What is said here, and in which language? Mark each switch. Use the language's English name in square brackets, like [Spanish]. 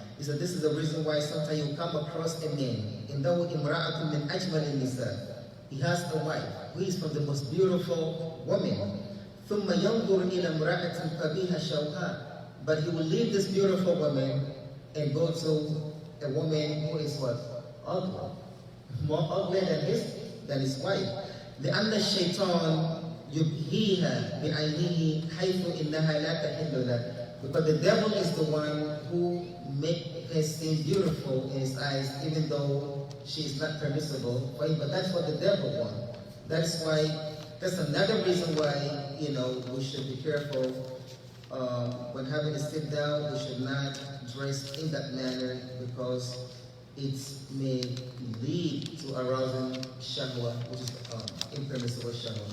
[English] He said this is the reason why sometimes you come across a man, [Arabic] إِنَّهُ إِمْرَأَةٌ مِنْ أَجْمَلِ النِّسَاءِ. [English] He has a wife who is from the most beautiful woman. [Arabic] ثُمَّ يَنْظُرُ إِلَى امْرَأَةٍ قَبِيحَ شَوْهَا. [English] But he will leave this beautiful woman and go to a woman who is what? Ugly. More ugly than his wife. [Arabic] لأن الشيطان يبهيها بعينه حيث إنها لا تحل له. [English] Because the devil is the one who makes her seem beautiful in his eyes, even though she is not permissible for him. But that's what the devil wants. That's another reason why, we should be careful when having to sit down. We should not dress in that manner because it may lead to arousing shahwa, which is impermissible shahwa.